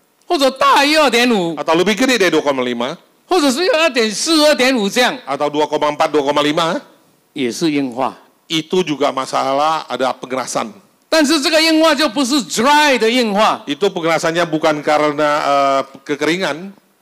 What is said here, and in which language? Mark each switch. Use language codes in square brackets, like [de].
[zh] 或者大于2.5， [id] atau lebih gede dari 2,5 [zh] 或者是2.4、2.5这样， [id] atau 2,4, 2,5, [zh] 也是硬化。 [id] itu juga masalah ada pengerasan. [zh] 但是这个硬化就不是 dry 的硬化， [id] Itu pengerasannya bukan karena kekeringan,